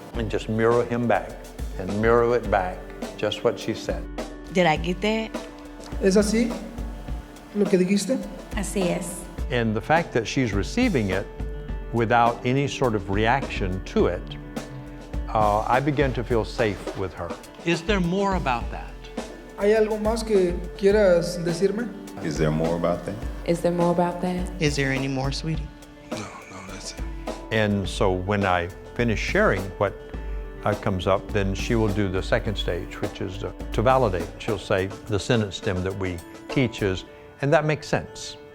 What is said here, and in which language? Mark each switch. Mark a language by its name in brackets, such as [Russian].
[English] And just mirror him back and mirror it back, just what she said. Did I get that? [Spanish] ¿Es así lo que dijiste? Así es. [English] And the fact that she's receiving it without any sort of reaction to it, I begin to feel safe with her. Is there more about that? [Spanish] ¿Hay algo más que quieras decirme? [English] Is there more about that? Is there more about that? Is there any more, sweetie? No, that's it. And so when I finish sharing what comes up, then she will do the second stage, which is to validate. She'll say the sentence stem that we teach is, and that makes sense.